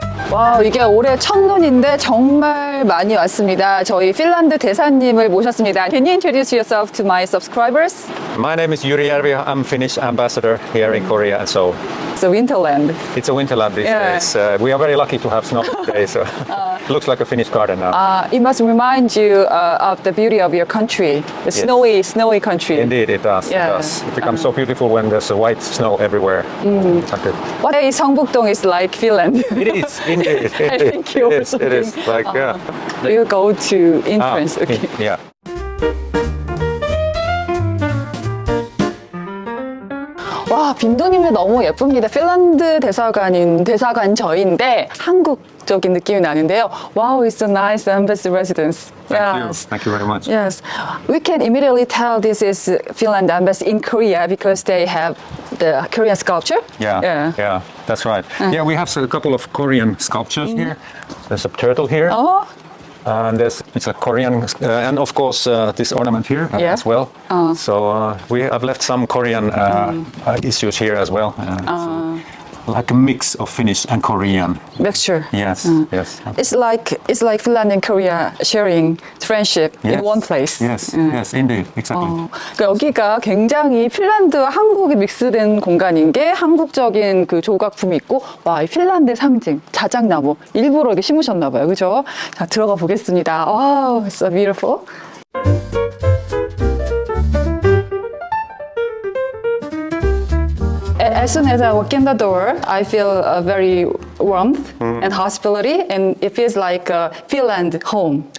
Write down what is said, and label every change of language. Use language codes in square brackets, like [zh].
[ko] 와, 이게 올해 첫눈인데 정말 많이 왔습니다. 저희 핀란드 대사님을 모셨습니다. [en] Can you introduce yourself to my subscribers? My name is Yuri Järvi. I'm Finnish ambassador here in Korea and so It's a winterland. it's a winterland these Yeah. days. We are very lucky to have snow today, so it looks like a Finnish garden now. It must remind you of the beauty of your country, the snowy country. Indeed, it does. Yeah. It does. It becomes so beautiful when there's a white snow everywhere. Exactly. What day 성북동 is like Finland? It is indeed. I think you it is. It is like yeah. You go to entrance. Okay. Yeah. [ko] 와, 빈도님이 너무 예쁩니다. 핀란드 대사관 저인데 한국적인 느낌이 나는데요. [en] Wow, it's a nice embassy residence. Thank you very much. Yes, we can immediately tell this is Finland embassy in Korea because they have the Korean sculpture. Yeah, that's right. Yeah, we have a couple of Korean sculptures here. There's a turtle here. Oh, And it's a Korean, and of course this ornament here Yeah. as well. So we have left some Korean issues here as well. So like a mix of Finnish and Korean. mixture. Yes, yes. It's like Finland and Korea sharing friendship in one place. Yes, yes, indeed, exactly. [ko] 그러니까 여기가 굉장히 핀란드와 한국이 믹스된 공간인 게 한국적인 그 조각품이 있고, 와, 이 핀란드의 상징, 자작나무 일부러 이렇게 심으셨나 봐요, 그죠? 자, 들어가 보겠습니다. [en] 와우, it's so beautiful. As soon as I walk in the door, I feel a very warmth and hospitality, and it feels like a Finland home.